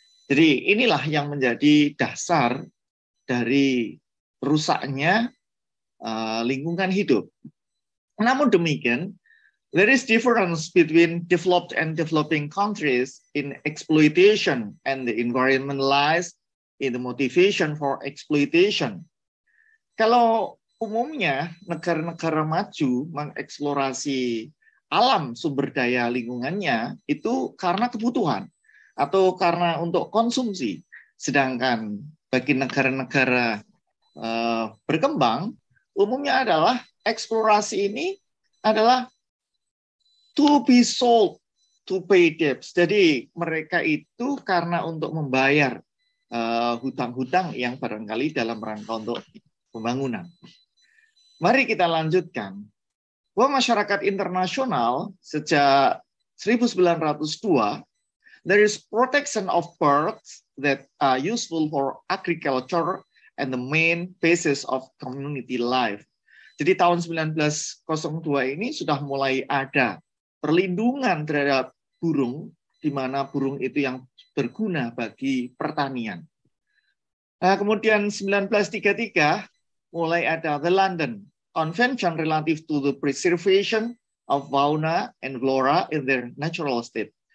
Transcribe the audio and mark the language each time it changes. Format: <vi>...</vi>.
<id>Jadi inilah yang menjadi dasar dari rusaknya lingkungan hidup. Namun demikian,</id> <en>there is difference between developed and developing countries in exploitation, and the environment lies in the motivation for exploitation.</en> <id>Kalau umumnya negara-negara maju mengeksplorasi alam sumber daya lingkungannya itu karena kebutuhan atau karena untuk konsumsi. Sedangkan bagi negara-negara berkembang, umumnya adalah eksplorasi ini adalah</id> <en>to be sold, to pay debts.</en> <id>Jadi mereka itu karena untuk membayar hutang-hutang yang barangkali dalam rangka untuk pembangunan. Mari kita lanjutkan. Bahwa masyarakat internasional sejak</id> <en>1902, there is protection of birds that are useful for agriculture and the main basis of community life.</en> <id>Jadi tahun 1902 ini sudah mulai ada perlindungan terhadap burung, di mana burung itu yang berguna bagi pertanian. Nah, kemudian 1933 mulai ada</id> <en>the London Convention relative to the preservation of fauna and flora in their natural state.</en>